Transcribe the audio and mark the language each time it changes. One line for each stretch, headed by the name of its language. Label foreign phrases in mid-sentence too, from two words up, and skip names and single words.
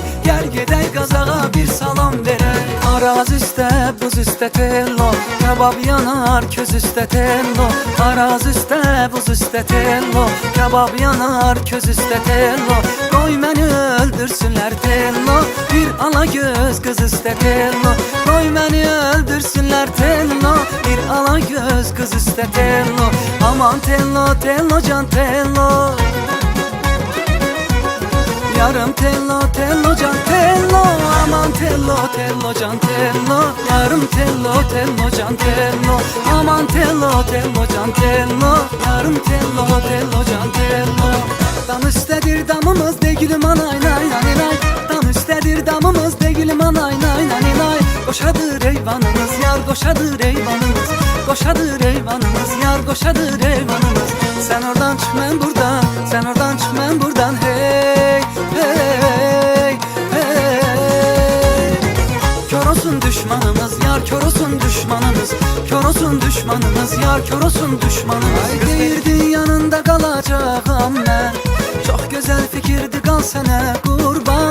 Azerbaijani: Gel gedək qazağa bir salam verək. Araz üstə, buz üstə tello, kebab yanar köz üstə tello. Araz üstə, buz üstə tello, kebab yanar köz üstə tello. Qoy məni öldürsünlər tello, bir ala göz qız üstə tello. Qoy məni öldürsünlər tello, bir ala göz qız üstə tello. Aman tello, tello can tello, yarım tello, tello can tello. Aman tello, tello can tello, yarım tello, tello can tello. Aman tello, tello can tello, yarım tello, tello can tello. Dam üstədir damımız degilim anay nay nay nay. Dam üstədir damımız degilim anay nay nay nay. Qoşadır eyvanımız yar, qoşadır eyvanımız, qoşadır eyvanımız yar, qoşadır eyvanımız.
Turkish: Sen oradan çık ben buradan, sen oradan çık ben buradan. Hey hey hey.
Azerbaijani: Kör olsun düşmanımız yar, kör olsun düşmanımız. düşmanınız. Kör olsun düşmanınız, yar kör olsun düşmanınız.
Turkish: Kız deyirdi yanında kalacağım ben. Çok güzel fikirdi, kal sene kurban.